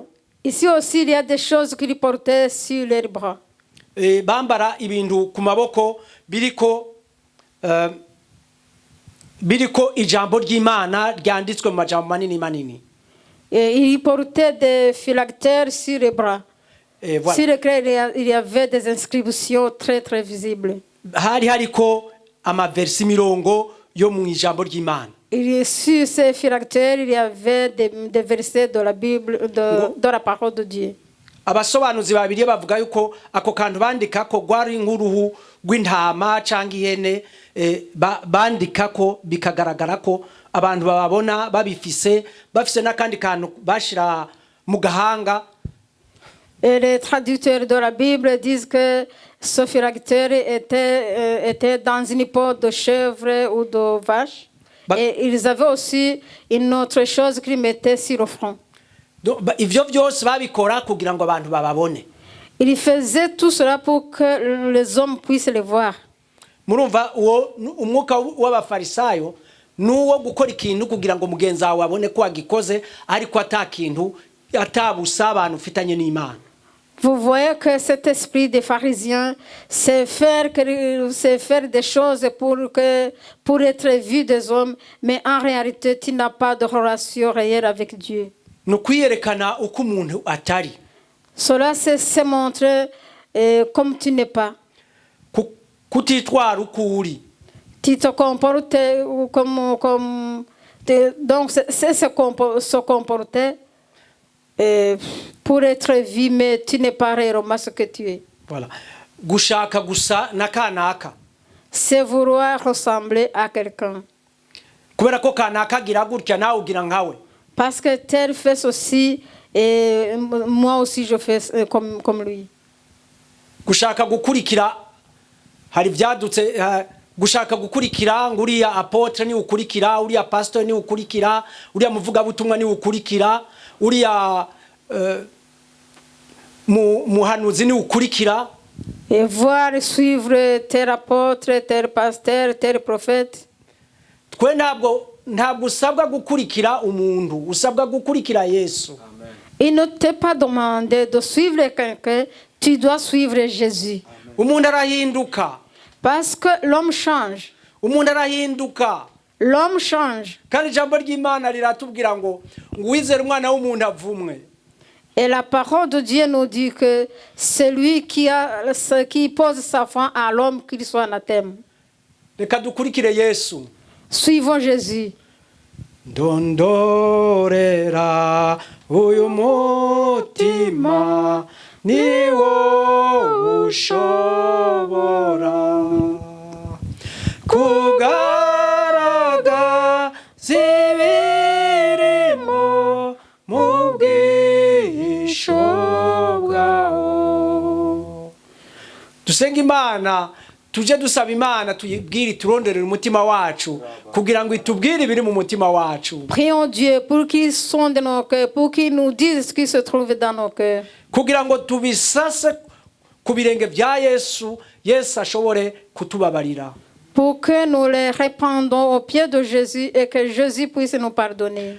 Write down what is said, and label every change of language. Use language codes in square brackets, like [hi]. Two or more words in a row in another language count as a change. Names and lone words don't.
[fr] Ici aussi il y a des choses qu'ils portaient sur leurs bras. [rn] Bambara ibintu ku maboko biriko ijambo ry'Imana ryanditswe mu majambo manini manini. [fr] Et il portait des phylactères sur les bras. Voilà. Sur lesquels il y avait des inscriptions très très visibles. [rn] Hari hariko amaversi mirongo yo mu ijambo ry'Imana. [fr] Et sur ces phylactères il y avait des versets de la Bible, de la parole de Dieu. [rn] Abasobanuzi babiri bavuga yuko ako kantu bandika ko gwari nk'uruhu rw'intama cyangwa ihene bandika ko bikagaragara ko abantu bababona babifise bafise n'akandi kantu bashira mu gahanga. [fr] Et les traducteurs de la Bible disent que ce phylactère était dans une peau de chèvre ou de vache. Et ils avaient aussi une autre chose qu'ils mettaient sur le front. [rn] Ivyo byose babikora kugira ngo abantu bababone. [fr] Il faisait tout cela pour que les hommes puissent le voir. [rn] Murumva uwo umwuka w'abafarisayo nuwo gukora ikintu kugira ngo mugenzi wawe abone ko agikoze ariko atakintu atabusa abantu ufitanye n'Imana. [fr] Vous voyez que cet esprit des pharisiens, c'est faire des choses pour être vu des hommes, mais en réalité, tu n'as pas de relation réelle avec Dieu. Cela, c'est se montrer comme tu n'es pas. Tu te comportes comme donc, c'est se comporter. Pour être vu, mais tu n'es pas réellement ce que tu es. Voilà. [rn] Gushaka gusa nakanaka. [fr] C'est vouloir ressembler à quelqu'un. [rn] Kubera ko kanaka gira gutya nawe ugira nkawe. [fr] Parce que tel fait aussi, et moi aussi je fais comme lui. [rn] Gushaka gukurikira hari byadutse gushaka gukurikira nguriya apotre ni ukurikira uriya pastor ni ukurikira uriya muvuga butumwa ni ukurikira uriya muhanuzi ni ukurikira. [fr] Et voir suivre tel apôtre, tel pasteur, tel prophète. [rn] Twe ntabwo usabwa gukurikira umuntu, usabwa gukurikira Yesu. [fr] Il ne t'est pas demandé de suivre quelqu'un, tu dois suivre Jésus. [rn] Umuntu arahinduka. [fr] Parce que l'homme change. [rn] Umuntu arahinduka. [fr] L'homme change. [rn] Kandi ijambo ry'Imana riratubwira ngo uwizera umwana w'umuntu avumwe. [fr] Et la parole de Dieu nous dit que celui qui pose sa foi à l'homme, qu'il soit anathème. [rn] Reka dukurikire Yesu. [fr] Suivons Jésus. [rn] Ndondorera uyu mutima niwo ushobora kugaragaza ibirimo mu bwisho bwawo. Dusenga Imana, tuje dusaba Imana tuyibwire turonderera umutima wacu kugira ngo itubwire ibiri mu mutima wacu. [fr] Prions Dieu pour qu'il sonde nos cœurs, pour qu'il nous dise ce qui se trouve dans nos cœurs. [rn] Kugira ngo tubisase ku birenge bya Yesu, Yesu ashobore kutubabarira. [fr] Pour que nous les répandons aux pieds de Jésus et que Jésus puisse nous pardonner.